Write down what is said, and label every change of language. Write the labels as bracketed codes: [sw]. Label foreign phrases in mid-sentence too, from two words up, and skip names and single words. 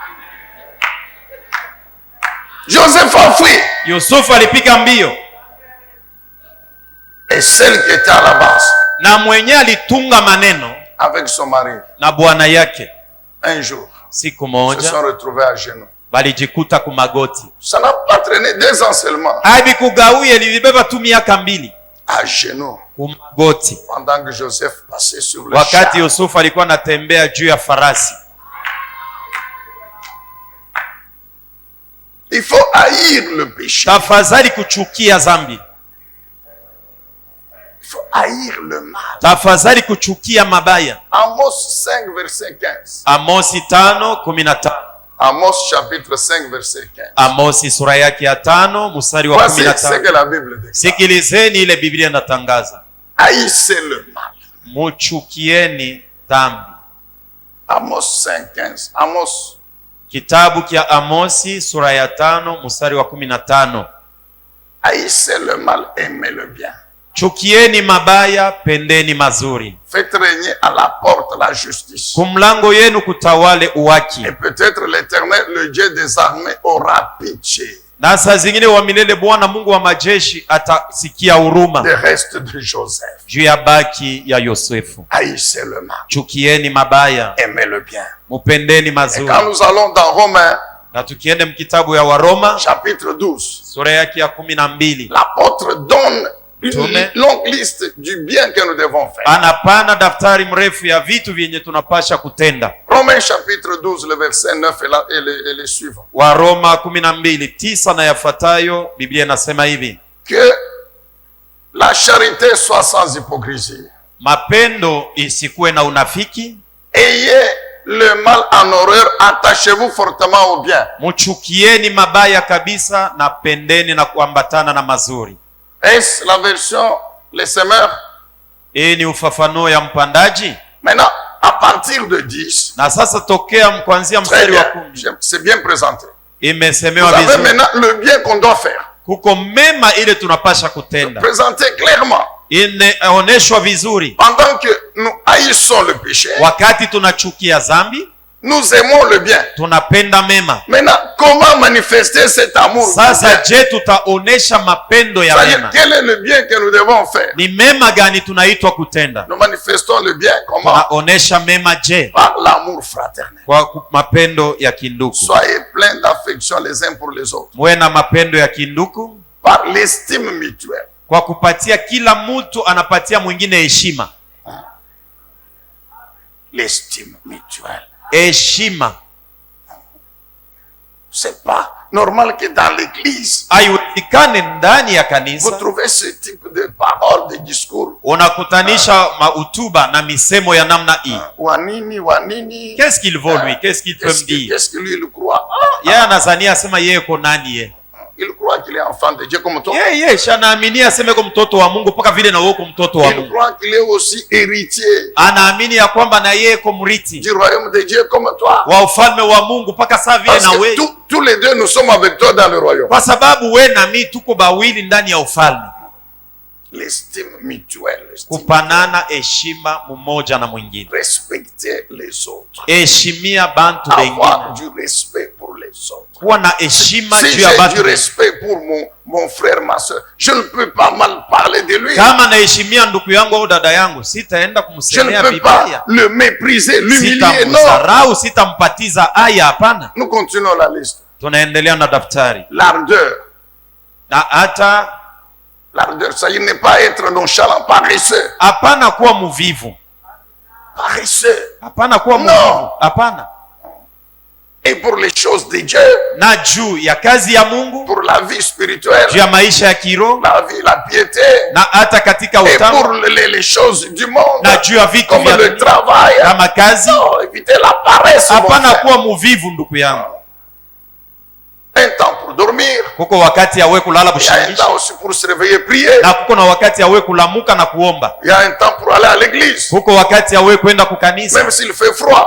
[fr] Joseph a fui. [sw] Yusufu alipika mbio. [fr] Et celle qui était à la base, [sw] na mwenye alitunga maneno [fr] avec son mari, [sw] na bwana yake, [fr] un jour [sw] siku [fr] se [sw] moja [fr] sont retrouvés à genoux. [sw] balijikuta kumagoti. [fr] Ça n'a pas traîné 2 ans seulement. [sw] Hadi kugawia ilibeba tu miaka 2 [fr] à genoux [sw] kumagoti, [fr] pendant que Joseph passait sur le [sw] wakati [fr] char. [sw] Yusufu alikuwa anatembea juu ya farasi. [fr] Il faut haïr le péché. [sw] Tafadhali kuchukia zambi. [fr] Il faut haïr le mal. [sw] Tafadhali kuchukia mabaya. [fr] Amos 5 verset 15. [sw] Amosi 5:15. [fr] Amos chapitre 5 verset 15. [sw] Amosi sura yake ya 5 mstari wa [fr] Voici ce [sw] 15. [fr] que la Bible dit. [sw] Sikilizeni ile Biblia inatangaza. [fr] Haïssez le mal. [sw] Muchukieni dhambi. [fr] Amos 5:15. Amos. [sw] Kitabu kia Amosi sura ya 5 mstari wa 15. [fr] Haïssez le mal, aimez le bien. [sw] Chukieni mabaya, pendeni mazuri. [fr] Faites régner à la porte la justice. [sw] Kumlango yenu kutawale uwaki. [fr] Et peut-être l'Éternel, le Dieu des armées, aura pitié [sw] Na saa zingine wa milele Bwana Mungu wa majeshi atasikia huruma [fr] des restes de Joseph. [sw] juu ya baki ya Yosefu. [fr] Haïssez le mal, [sw] Chukieni mabaya, [fr] aimez le bien. [sw] mupendeni [fr] Et [sw] mazuri. [fr] quand nous allons dans Romains [sw] Na tukiende mkitabu ya Waroma [fr] chapitre 12, [sw] sura yake ya 12, [fr] l'apôtre donne une [sw] Tume. [fr] longue liste du bien que nous devons faire. [sw] anapana daftari mrefu ya vitu vyenye tunapasha kutenda. [fr] Romains chapitre 12, le verset 9 et les suivants. [sw] Waroma 12:9 na yafuatayo, Biblia inasema hivi: [fr] Que la charité soit sans hypocrisie. [sw] mapendo isikuwe na unafiki, [fr] Ayez le mal en horreur, attachez-vous fortement au bien. [sw] muchukieni mabaya kabisa na pendeni na kuambatana na mazuri. [fr] Est-ce la version les semeurs? [sw] Hii ni ufafanuo ya mpandaji. [fr] Maintenant, à partir de 10, [sw] Na sasa tokea kuanzia [fr] très [sw] mstari wa [fr] bien, [sw] 10 [fr] c'est bien présenté. Vous [sw] imesemewa [fr] avez [sw] vizuri. [fr] maintenant le bien qu'on doit faire. [sw] Kuko mema ile tunapasha kutenda, [fr] Présenté clairement. [sw] inaoneshwa vizuri. [fr] Pendant que nous haïssons le péché, [sw] Wakati tunachukia zambi, [fr] nous aimons le bien. [sw] tunapenda mema. [fr] Maintenant, comment manifester cet amour? [sw] Sasa je, tutaonesha mapendo ya [fr] C'est-à-dire, [sw] mema? [fr] quel est le bien que nous devons faire? [sw] Ni mema gani tunaitwa kutenda? [fr] Nous manifestons le bien comment? [sw] Tunaonesha mema je? [fr] Par l'amour fraternel. [sw] Kwa mapendo ya kinduku. [fr] Soyez pleins d'affection les uns pour les autres. [sw] Muwe na mapendo ya kinduku, [fr] Par l'estime mutuelle. [sw] Kwa kupatia kila mtu anapatia mwingine heshima. [fr] L'estime mutuelle. [sw] Heshima. [fr] C'est pas normal que dans l'église, [sw] haiwezekane ndani ya [fr] vous [sw] kanisa [fr] trouvez ce type de paroles, de discours. [sw] unakutanisha mahutuba na misemo ya namna hii. Wanini. [fr] Qu'est-ce qu'il vaut lui? Qu'est-ce qu'il peut me dire? Qu'est-ce que lui il croit? [sw] Yeye anazania asema yeye ko nani ye? [fr] Il croit qu'il est enfant de Dieu comme toi. [sw] Yeye shanaamini aseme ko mtoto wa Mungu mpaka vile na wewe ko mtoto wa [fr] Il [sw] Mungu. [fr] croit qu'il est aussi héritier [sw] Anaamini ya kwamba na yeye ko mrithi [fr] du royaume de Dieu comme toi. [sw] wa ufalme wa Mungu mpaka saa vile [fr] Parce [sw] na [fr] que [sw] wewe. [fr] tous les deux nous sommes avec toi dans le royaume. [sw] Kwa sababu we na mimi tuko bawili ndani ya ufalme. [fr] L'estime mutuelle. [sw] Kupanana heshima mmoja na mwingine. [fr] Respecter les autres. [sw] Heshimia bantu [fr] Avoir [sw] wengine. [fr] du respect pour les autres. [sw] Kuwa na heshima [fr] Si [sw] juu ya [fr] j'ai [sw] bantu [fr] du [sw] wengine. [fr] respect pour mon frère, ma soeur, je ne peux pas mal parler de lui. [sw] Kama naheshimia ndugu yangu au dada yangu, sitaenda [fr] Je ne [sw] kumsemea [fr] peux pas [sw] vibaya, [fr] le mépriser, l'humilier. Non. [sw] sitamdharau, sitampatiza aya. Hapana. [fr] Nous continuons la liste. [sw] Tunaendelea na daftari. [fr] L'ardeur. [sw] Na hata [fr] L'ardeur, ça, il n'est pas être nonchalant, paresseux. [sw] hapana kuwa mvivu, [fr] Paresseux. [sw] hapana kuwa No. mvivu, hapana. [fr] Et pour les choses de Dieu, [sw] Na juu ya kazi ya Mungu, [fr] pour la vie spirituelle, [sw] juu ya maisha ya kiroho, [fr] la vie, la piété, [sw] na hata katika [fr] et pour [sw] utamu, [fr] les choses du monde, [sw] na juu ya vitu [fr] comme [sw] vya [fr] le [sw] dunia, [fr] travail. [sw] kama kazi. [fr] Non, évitez la paresse, mon [sw] Hapana [fr] frère. [sw] kuwa mvivu ndugu yangu. [fr] Un temps pour dormir, [sw] Kuko wakati ya wewe kulala [fr] il y a un [sw] bushingishi, [fr] temps aussi pour se réveiller, prier. [sw] na kuko na wakati ya wewe kulamuka na kuomba. [fr] Il y a un temps pour aller à l'église, [sw] Kuko wakati ya wewe kwenda kukanisa [fr] même s'il fait froid.